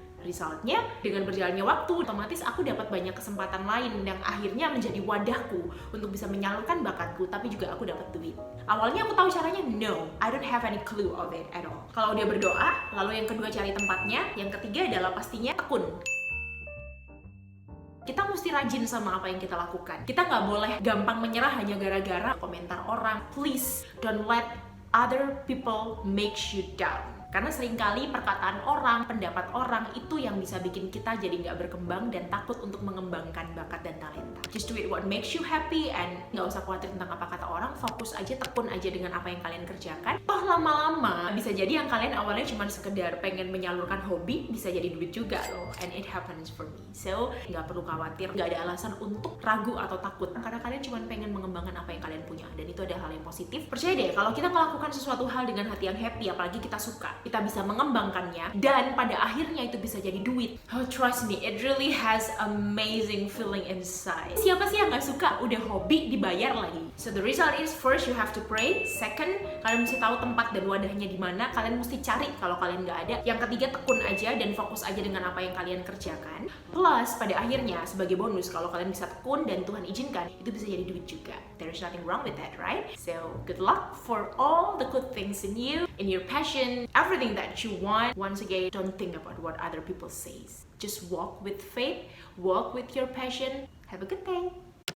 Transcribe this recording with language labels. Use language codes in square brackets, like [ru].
[id] Resultnya, dengan berjalannya waktu, otomatis aku dapat banyak kesempatan lain yang akhirnya menjadi wadahku untuk bisa menyalurkan bakatku, tapi juga aku dapat duit. Awalnya aku tahu caranya, [en] no, I don't have any clue of it at all. [id] Kalau dia berdoa, lalu yang kedua cari tempatnya, yang ketiga adalah pastinya tekun. Kita mesti rajin sama apa yang kita lakukan. Kita nggak boleh gampang menyerah hanya gara-gara komentar orang. [en] Please, don't let other people make you down. [id] Karena seringkali perkataan orang, pendapat orang itu yang bisa bikin kita jadi nggak berkembang dan takut untuk mengembangkan bakat dan talenta. [en] Just do it what makes you happy [id] and nggak usah khawatir tentang apa kata orang, fokus aja, tekun aja dengan apa yang kalian kerjakan. Toh lama-lama bisa jadi yang kalian awalnya cuma sekedar pengen menyalurkan hobi, bisa jadi duit juga loh. [en] And it happens for me. So, [id] nggak perlu khawatir, nggak ada alasan untuk ragu atau takut. Karena kalian cuma pengen mengembangkan apa yang kalian punya. Dan itu adalah hal yang positif. Percaya deh, kalau kita melakukan sesuatu hal dengan hati yang happy, apalagi kita suka, kita bisa mengembangkannya dan pada akhirnya itu bisa jadi duit. [en] Oh, trust me, it really has amazing feeling inside. [id] Siapa sih yang nggak suka udah hobi dibayar lagi? [en] So the result is, first you have to pray. Second, [id] kalian mesti tahu tempat dan wadahnya di mana. Kalian mesti cari kalau kalian nggak ada. Yang ketiga, tekun aja dan fokus aja dengan apa yang kalian kerjakan. Plus pada akhirnya sebagai bonus, kalau kalian bisa tekun dan Tuhan izinkan, itu bisa jadi duit juga. [en] There is nothing wrong with that, right? So good luck for all the good things in you, in your passion, everything that you want. Once again, don't think about what other people say. Just walk with faith, walk with your passion. Have a good day.